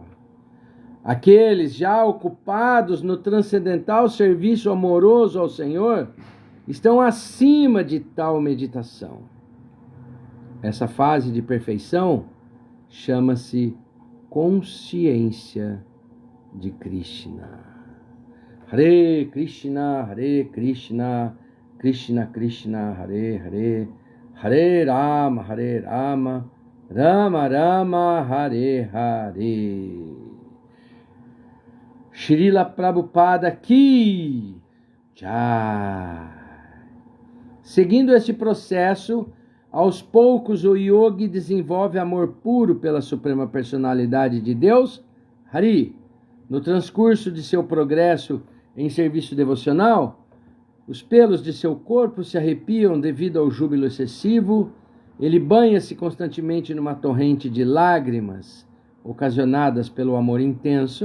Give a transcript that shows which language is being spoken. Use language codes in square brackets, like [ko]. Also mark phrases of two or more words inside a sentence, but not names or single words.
[pt] Aqueles já ocupados no transcendental serviço amoroso ao Senhor estão acima de tal meditação. Essa fase de perfeição chama-se consciência de Krishna. [sa] Hare Krishna, Krishna Krishna, Hare Hare, Hare Rama, Rama Rama, Hare Hare. [hi] Srila Prabhupada Ki Jai. [pt] Seguindo este processo, aos poucos o yogi desenvolve amor puro pela Suprema Personalidade de Deus, Hari. No transcurso de seu progresso em serviço devocional, os pelos de seu corpo se arrepiam devido ao júbilo excessivo, ele banha-se constantemente numa torrente de lágrimas ocasionadas pelo amor intenso.